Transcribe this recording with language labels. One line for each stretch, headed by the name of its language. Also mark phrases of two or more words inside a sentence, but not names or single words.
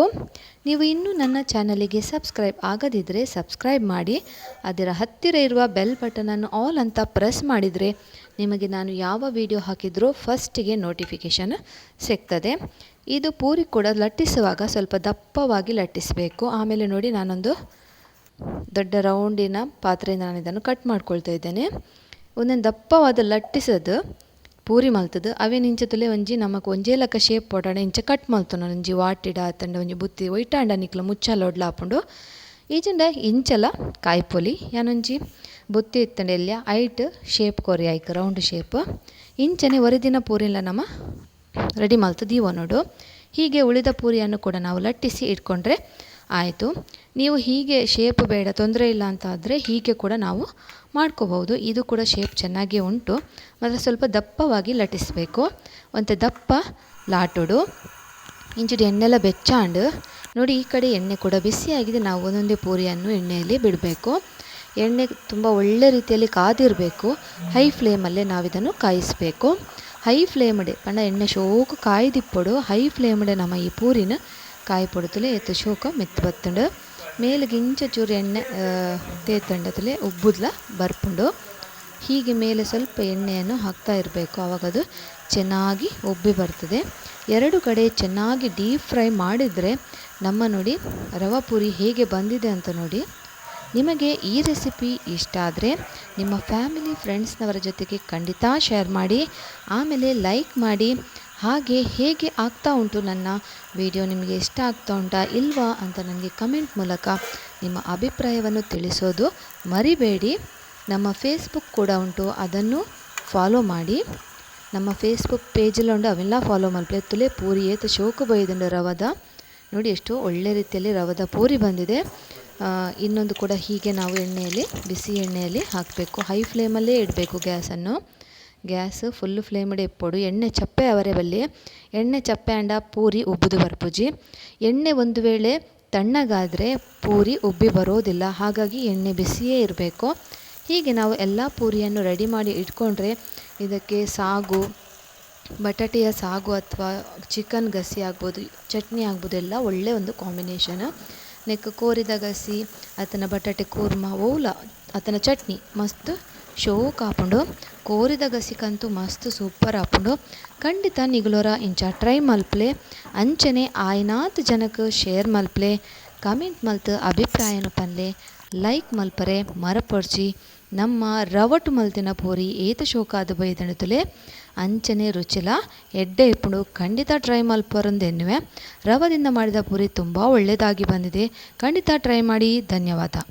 Kannada: ನೀವು ಇನ್ನೂ ನನ್ನ ಚಾನಲಿಗೆ ಸಬ್ಸ್ಕ್ರೈಬ್ ಆಗದಿದ್ದರೆ ಸಬ್ಸ್ಕ್ರೈಬ್ ಮಾಡಿ, ಅದರ ಹತ್ತಿರ ಇರುವ ಬೆಲ್ ಬಟನನ್ನು ಆಲ್ ಅಂತ ಪ್ರೆಸ್ ಮಾಡಿದರೆ ನಿಮಗೆ ನಾನು ಯಾವ ವಿಡಿಯೋ ಹಾಕಿದ್ರೂ ಫಸ್ಟಿಗೆ ನೋಟಿಫಿಕೇಷನ್ ಸಿಗ್ತದೆ. ಇದು ಪೂರಿ ಕೂಡ ಲಟ್ಟಿಸುವಾಗ ಸ್ವಲ್ಪ ದಪ್ಪವಾಗಿ ಲಟ್ಟಿಸಬೇಕು. ಆಮೇಲೆ ನೋಡಿ ನಾನೊಂದು ದೊಡ್ಡ ರೌಂಡಿನ ಪಾತ್ರೆಯಿಂದ ನಾನು ಇದನ್ನು ಕಟ್ ಮಾಡ್ಕೊಳ್ತಾ ಇದ್ದೇನೆ. ಒಂದೊಂದು ದಪ್ಪವಾದ ಲಟ್ಟಿಸೋದು ಪೂರಿ
Tulu: ಮಲ್ತದು ಅವೇ ನಿಂಚ ತುಲೆ ಒಂಜಿ ನಮಕ್ ಒಂಜೇಲಕ ಶೇಪ್ ಪೊಡಾಣ ಇಂಚ ಕಟ್ ಮಲ್ತುನ ಒಂಜಿ ವಾಟಿಡ ಆತಂಡ ಒಂಜಿ ಬುತ್ತಿ ಒಯ್ಟಾಂಡ ನಿಕ್ಲ ಮುಚ್ಚಲ ಒಡ್ಲಾಪುಂಡು. ಈಜಂಡ ಇಂಚಲ ಕಾಯ್ಪೊಲಿ ಯಾನೊಂಜಿ ಬುತ್ತಿ ಇತ್ತಂಡ ಎಲ್ಲಿಯ ಐಟ್ ಶೇಪ್ ಕೊರಿ ಆಯ್ಕೆ ರೌಂಡ್ ಶೇಪ್ ಇಂಚನೆ ಒರಿದಿನ ಪೂರಿಲ್ಲ ನಮ್ಮ ರೆಡಿ ಮಲ್ತು ದೀವ ನೋಡು.
Kannada: ಹೀಗೆ ಉಳಿದ ಪೂರಿಯನ್ನು ಕೂಡ ನಾವು ಲಟ್ಟಿಸಿ ಇಟ್ಕೊಂಡ್ರೆ ಆಯಿತು. ನೀವು ಹೀಗೆ ಶೇಪ್ ಬೇಡ ತೊಂದರೆ ಇಲ್ಲ ಅಂತ ಆದರೆ ಹೀಗೆ ಕೂಡ ನಾವು ಮಾಡ್ಕೋಬಹುದು. ಇದು ಕೂಡ ಶೇಪ್ ಚೆನ್ನಾಗೇ ಉಂಟು, ಮಾತ್ರ ಸ್ವಲ್ಪ ದಪ್ಪವಾಗಿ ಲಟ್ಟಿಸಬೇಕು.
Tulu: ಒಂತೆ ದಪ್ಪ ಲಾಟುಡು ಇಂಚುಡಿ ಎಣ್ಣೆಲ್ಲ ಬೆಚ್ಚಾಂಡು ನೋಡಿ.
Kannada: ಈ ಕಡೆ ಎಣ್ಣೆ ಕೂಡ ಬಿಸಿಯಾಗಿದೆ. ನಾವು ಒಂದೊಂದೇ ಪೂರಿಯನ್ನು ಎಣ್ಣೆಯಲ್ಲಿ ಬಿಡಬೇಕು. ಎಣ್ಣೆ ತುಂಬ ಒಳ್ಳೆ ರೀತಿಯಲ್ಲಿ ಕಾದಿರಬೇಕು.
English: high flame
Kannada: ನಾವಿದನ್ನು ಕಾಯಿಸಬೇಕು.
English: high flame
Tulu: ಪಂಡ ಎಣ್ಣೆ ಶೋಕು ಕಾಯ್ದಿಪ್ಪೊಡು
English: high flame
Tulu: ನಮ್ಮ ಈ ಪೂರಿನ ಕಾಯ್ಪೊಡುತ್ತಲೇ ಎತ್ತು ಶೋಕ ಮೆತ್ತು ಬತ್ತುಂಡು. ಮೇಲಿಗೆ ಇಂಚ ಚೂರು ಎಣ್ಣೆ ತೇತಂಡತಲೇ ಉಬ್ಬುದ್ಲ ಬರ್ಪುಂಡು.
Kannada: ಹೀಗೆ ಮೇಲೆ ಸ್ವಲ್ಪ ಎಣ್ಣೆಯನ್ನು ಹಾಕ್ತಾ ಇರಬೇಕು, ಆವಾಗ ಅದು ಚೆನ್ನಾಗಿ ಉಬ್ಬಿ ಬರ್ತದೆ. ಎರಡು ಕಡೆ ಚೆನ್ನಾಗಿ
English: deep fry
Kannada: ಮಾಡಿದರೆ ನಮ್ಮ ನೋಡಿ ರವೆ ಪೂರಿ ಹೇಗೆ ಬಂದಿದೆ ಅಂತ ನೋಡಿ. ನಿಮಗೆ ಈ ರೆಸಿಪಿ ಇಷ್ಟ ಆದರೆ ನಿಮ್ಮ
English: family friends
Kannada: ಜೊತೆಗೆ ಖಂಡಿತ ಶೇರ್ ಮಾಡಿ, ಆಮೇಲೆ ಲೈಕ್ ಮಾಡಿ. ಹಾಗೆ ಹೇಗೆ ಆಗ್ತಾ ಉಂಟು ನನ್ನ ವಿಡಿಯೋ, ನಿಮಗೆ ಇಷ್ಟ ಆಗ್ತಾ ಉಂಟಾ ಇಲ್ವಾ ಅಂತ ನನಗೆ ಕಮೆಂಟ್ ಮೂಲಕ ನಿಮ್ಮ ಅಭಿಪ್ರಾಯವನ್ನು ತಿಳಿಸೋದು ಮರಿಬೇಡಿ. ನಮ್ಮ ಫೇಸ್ಬುಕ್ ಕೂಡ ಉಂಟು, ಅದನ್ನು ಫಾಲೋ ಮಾಡಿ. ನಮ್ಮ ಫೇಸ್ಬುಕ್ ಪೇಜಲ್ಲಿ ಉಂಟು, ಅವೆಲ್ಲ ಫಾಲೋ
Tulu: ಮಲ್ಪಲೆ ತುಲೆ ಪೂರಿ ಏತು ಶೋಕು ಬೈದಂಡು
Kannada: ರವದ ನೋಡಿ ಎಷ್ಟು ಒಳ್ಳೆ ರೀತಿಯಲ್ಲಿ ರವದ ಪೂರಿ ಬಂದಿದೆ. ಇನ್ನೊಂದು ಕೂಡ ಹೀಗೆ ನಾವು ಎಣ್ಣೆಯಲ್ಲಿ ಬಿಸಿ ಎಣ್ಣೆಯಲ್ಲಿ ಹಾಕಬೇಕು.
English: high flame
Kannada: ಇಡಬೇಕು ಗ್ಯಾಸನ್ನು.
English: gas full flame
Tulu: ಇಪ್ಪೊಡು. ಎಣ್ಣೆ ಚಪ್ಪೆ ಅವರೇ ಬಲ್ಲಿ ಎಣ್ಣೆ ಚಪ್ಪೆ ಅಂಡ ಪೂರಿ ಉಬ್ಬುದು ಬರ್ಪುಜಿ.
Kannada: ಎಣ್ಣೆ ಒಂದು ವೇಳೆ ತಣ್ಣಗಾದರೆ ಪೂರಿ ಉಬ್ಬಿ ಬರೋದಿಲ್ಲ, ಹಾಗಾಗಿ ಎಣ್ಣೆ ಬಿಸಿಯೇ ಇರಬೇಕು. ಹೀಗೆ ನಾವು ಎಲ್ಲ ಪೂರಿಯನ್ನು ರೆಡಿ ಮಾಡಿ ಇಟ್ಕೊಂಡ್ರೆ ಇದಕ್ಕೆ ಸಾಗು, ಬಟಾಟೆಯ ಸಾಗು ಅಥವಾ ಚಿಕನ್ ಗಸಿ ಆಗ್ಬೋದು, ಚಟ್ನಿ ಆಗ್ಬೋದು, ಎಲ್ಲ ಒಳ್ಳೆಯ ಒಂದು ಕಾಂಬಿನೇಷನ್.
Tulu: ನೆಕ್ ಕೋರಿದ ಗಸಿ ಆತನ ಬಟಾಟೆ ಕೂರ್ಮ ಓಲ ಆತನ ಚಟ್ನಿ ಮಸ್ತ್ ಶೋಕ್ ಹಾಪುಂಡು. ಕೋರಿದ ಗಸಿಕಂತೂ ಮಸ್ತ್ ಸೂಪರ್ ಹಾಪುಂಡು. ಖಂಡಿತ ನಿಗುಲೋರ ಇಂಚ ಟ್ರೈ ಮಲ್ಪಲೆ. ಅಂಚನೆ ಆಯ್ನಾತ್ ಜನಕ್ಕೆ ಶೇರ್ ಮಲ್ಪಲೆ, ಕಮೆಂಟ್ ಮಲ್ತು ಅಭಿಪ್ರಾಯನ ಪನ್ಲೆ, ಲೈಕ್ ಮಲ್ಪರೆ ಮರಪೊಡ್ಚಿ. ನಮ್ಮ ರವಟು ಮಲ್ತಿನ ಪೂರಿ ಏತ ಶೋಕಾದ ಬೈದಣತುಲೆ ಅಂಚನೆ ರುಚಿಲ ಎಡ್ಡೆ ಇಪ್ಪುಂಡು. ಖಂಡಿತ ಟ್ರೈ ಮಲ್ಪರೊಂದೆನ್ನುವೆ.
Kannada: ರವದಿಂದ ಮಾಡಿದ ಪೂರಿ ತುಂಬ ಒಳ್ಳೆಯದಾಗಿ ಬಂದಿದೆ. ಖಂಡಿತ ಟ್ರೈ ಮಾಡಿ. ಧನ್ಯವಾದ.